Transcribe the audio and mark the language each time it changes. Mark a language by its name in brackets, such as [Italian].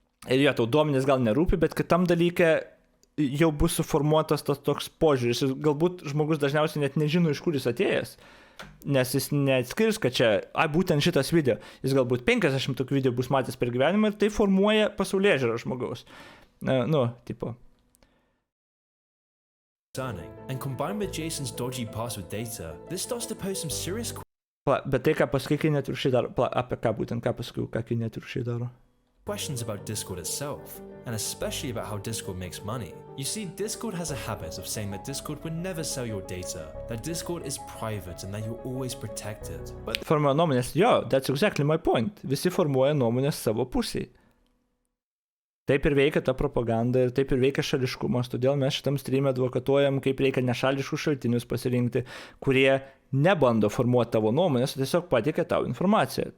[Lithuanian] Ir tau duomenys gal nerūpi, bet kitam dalyke jau bus suformuotas tas toks požiūris. Galbūt žmogus dažniausiai net nežino, iš kur jis atėjęs, nes jis neatskirs, kad čia, būtent šitas video. Jis galbūt 50 tokių video bus matęs per gyvenimą ir tai formuoja pasaulėžiūrą žmogaus. Tipo. [English] And combined with Jason's dodgy password data, this starts to pose some serious [Lithuanian] Bet tai, ką pasakai, kai netvirkščiai daro. Apie ką būtent, ką pasakiau, ką kai netvirkščiai daro. [English] Questions about Discord itself, and especially about how Discord makes money. You see, Discord has a habit of saying that Discord would never sell your data, that Discord is private and that you're always protected. [Lithuanian] Formuoja nuomonės, [English] that's exactly my point. [Lithuanian] Visi formuoja nuomonės savo pusėje. Taip ir veikia ta propaganda ir taip ir veikia šališkumas, todėl mes šitam stream'e advokatuojam, kaip reikia nešališkus šaltinius pasirinkti, kurie nebando formuoti tavo nuomonės, o tiesiog pateikia tau informaciją.